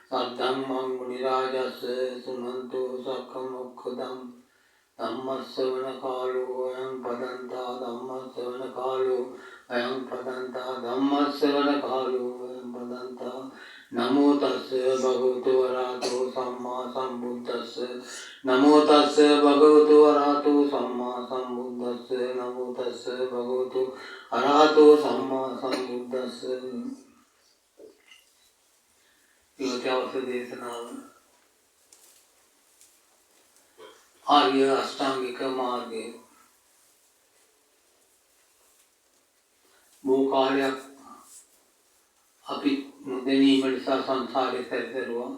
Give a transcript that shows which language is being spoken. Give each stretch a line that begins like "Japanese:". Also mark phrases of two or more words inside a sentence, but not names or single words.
Pali: සද්ධම්මං මුනි රාජස්ස සුනන්තෝ සක්ඛ මොක්ඛදං ධම්මස්සවන කාලෝ අයං පදන්තා ධම්මස්සවන කාලෝ අයං පදන්තා ධම්මස්සවන කාලෝ අයං පදන්තා නමෝ තස්ස භගවතු වරහතෝ සම්මා සම්බුද්දස්ස නමෝ තස්ස භගවතු වරහතෝ සම්මා සම්බුද්දස්ස නමෝ තස්ස භගවතු අරහතෝ සම්මා සම්බුද්දස්ස.
Sinhala: යෝත්‍යවස දේශනාව ආර්ය අෂ්ටාංගික මාර්ගය. බොහෝ කාලයක් අපි නොදැනීම නිසා සංසාරේ සැරිසරුවා.